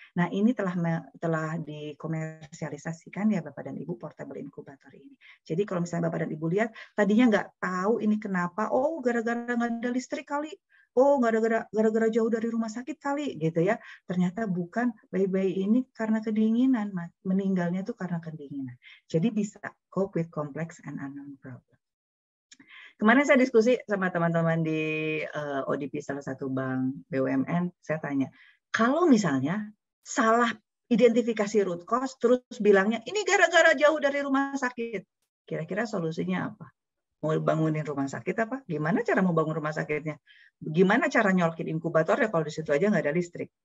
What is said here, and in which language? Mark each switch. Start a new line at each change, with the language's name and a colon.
Indonesian: Nah, ini telah dikomersialisasikan ya Bapak dan Ibu portable incubator ini. Jadi kalau misalnya Bapak dan Ibu lihat, tadinya nggak tahu ini kenapa, oh gara-gara nggak ada listrik kali, oh gara-gara jauh dari rumah sakit kali gitu ya. Ternyata bukan, bayi-bayi ini karena kedinginan, meninggalnya itu karena kedinginan. Jadi bisa
English: cope with complex and unknown problem.
Indonesian: Kemarin saya diskusi sama teman-teman di ODP salah satu bank BUMN, saya tanya, kalau misalnya salah identifikasi root cause, terus bilangnya ini gara-gara jauh dari rumah sakit, kira-kira solusinya apa? Mau bangunin rumah sakit apa? Gimana cara mau bangun rumah sakitnya? Gimana cara nyolokin inkubator ya kalau di situ aja nggak ada listrik?